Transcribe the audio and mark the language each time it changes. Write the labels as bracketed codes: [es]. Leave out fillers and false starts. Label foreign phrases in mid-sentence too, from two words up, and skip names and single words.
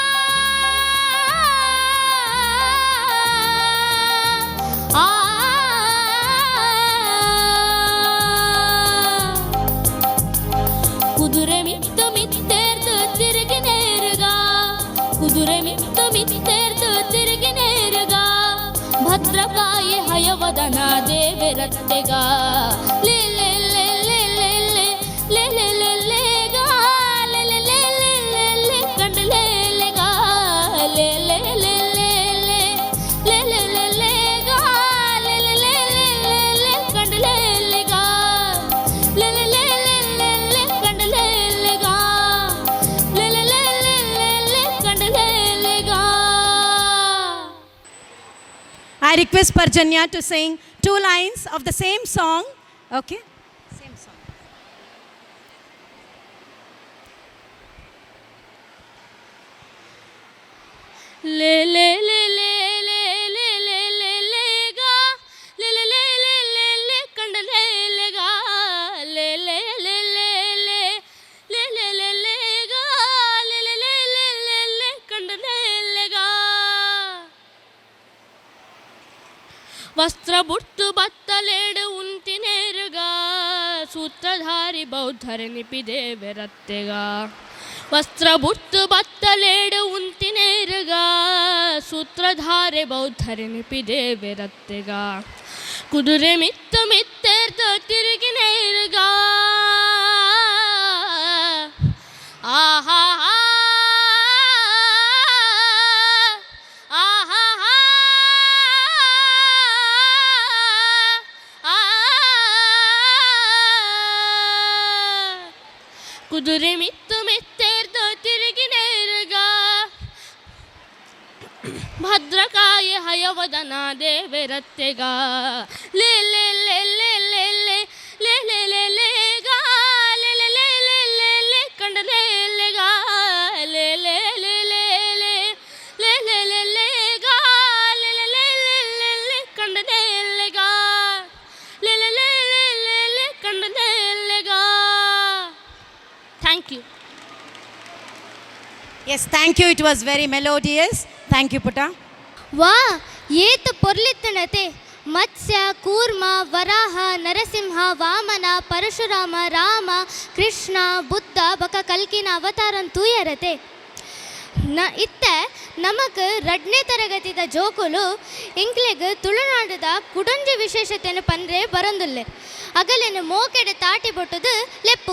[tcy] ಕುದುರೆ ಮಿತ್ತು ಮಿತ್ತೇರ್ದು ತಿರುಗಿನೇರುಗ ಕುದುರೆ ಮಿತ್ತು ಮಿತ್ತೇರ್ದು ತಿರುಗಿನೇರುಗ ಭದ್ರಕಾಯಿ ಹಯವದನ ದೇವೆ ರತ್ತೆಗ ಲೇ ಲೇ ಲೇ ಲೇ ಲೇ ಲೇ ಲೇ ಲೇ ಲೇ ಗಾ ಲೇ ಲೇ ಲೇ ಲೇ ಲೇ ಲೇ ಕಂಡಲೇ ಲೇ ಗಾ ಲೇ ಲೇ ಲೇ ಲೇ ಲೇ ಲೇ ಲೇ ಲೇ ಲೇ ಗಾ ಲೇ ಲೇ ಲೇ ಲೇ ಲೇ ಲೇ ಕಂಡಲೇ ಲೇ ಗಾ ಲೇ ಲೇ ಲೇ ಲೇ ಲೇ ಲೇ ಕಂಡಲೇ ಲೇ ಗಾ ಲೇ ಲೇ ಲೇ ಲೇ ಲೇ ಲೇ ಕಂಡಲೇ ಲೇ ಗಾ [en] I request Parjanya to sing 2 lines of the same song. Okay? Same song. ಲೇ ಲೇ ಲೇ ಲೇ ಲೇ ಲೇ ಲೇ ಲೇ ಲೇ ಗಾ ಲೇ ಲೇ ಲೇ ಲೇ ಲೇ ಲೇ ಕಂಡಲೇ ಲೇ ಗಾ ಲೇ ಲೇ ಲೇ ಲೇ ಲೇ ಲೇ ಲೇ ಲೇ ಲೇ ಗಾ ಲೇ ಲೇ ಲೇ ಲೇ ಲೇ ಲೇ ಕಂಡಲೇ ಲೇ ಗಾ [tcy] ವಸ್ತ್ರ ಬುಟ್ಟು ಬತ್ತಲೇಡು ಉಂತಿನೇರುಗ ಸೂತ್ರಧಾರಿ ಬೌದ್ಧರೆ ನಿಪಿದೇವೆ ರತ್ತೆಗ ವಸ್ತ್ರ ಬುಟ್ಟು ಬತ್ತಲೇಡು ಉಂತಿನೇರುಗ ಸೂತ್ರಧಾರೆ ಬೌದ್ಧರೆ ನಿಪಿದೇವೆ ರತ್ತೆಗ ಕುದುರೆ ಮಿತ್ತು ಮಿತ್ತೇರ್ದು ತಿರುಗಿನೇರುಗ ಆಹಾ ಕುದುರೆ ಮಿತ್ತು ಮಿತ್ತೇರ್ದು ತಿರುಗಿನೇರುಗ ಭದ್ರಕಾಯಿ ಹಯವದನ ದೇವೆ ರತ್ತೆಗ ಲೇ ಲೇ ಲೇ ಲೇ ಲೇ ಲೇ ಲೇ ಲೇ ಲೇ ಲೇ ಗಾ ಲೇ ಲೇ ಲೇ ಲೇ ಲೇ ಲೇ ಕಂಡಲೇ ಲೇ ಗಾ ಲೇ ಲೇ ಲೇ ಲೇ ಲೇ ಲೇ ಲೇ ಲೇ ಲೇ ಗಾ ಲೇ ಲೇ ಲೇ ಲೇ ಲೇ ಲೇ ಕಂಡಲೇ ಲೇ ಗಾ ಲೇ ಲೇ ಲೇ ಲೇ ಲೇ ಲೇ ಕಂಡಲೇ ಲೇ ಗಾ [en] thank you Yes, thank you. It was very melodious. Thank you, Putta. [tcy] ವಾ ಏತ ಪೊರ್ಲಿತ್ತನತೆ ಮತ್ಸ್ಯ, ಕೂರ್ಮ, ವರಾಹ, ನರಸಿಂಹ, ವಾಮನ, ಪರಶುರಾಮ, ರಾಮ, ಕೃಷ್ಣ, ಬುದ್ಧ ಬಕ ಕಲ್ಕಿನ ಅವತಾರನ್ ತೂಯರತೆ ಇತ್ತೆ ನಮಗೆ 2ನೇ ತರಗತಿದ ಜೋಕುಲು ಇಂಕ್ಲೆಗ್ ತುಳುನಾಡದ ಕುಡಂಜಿ ವಿಶೇಷತೆಯನ್ನು ಪಂದ್ರೆ ಬರಂದುಲ್ಲೆ ಅಗಲೇನು ಮೋಕೆಡೆ ತಾಟಿ ಬೊಟ್ಟದು ಲೆಪ್ಪುಗ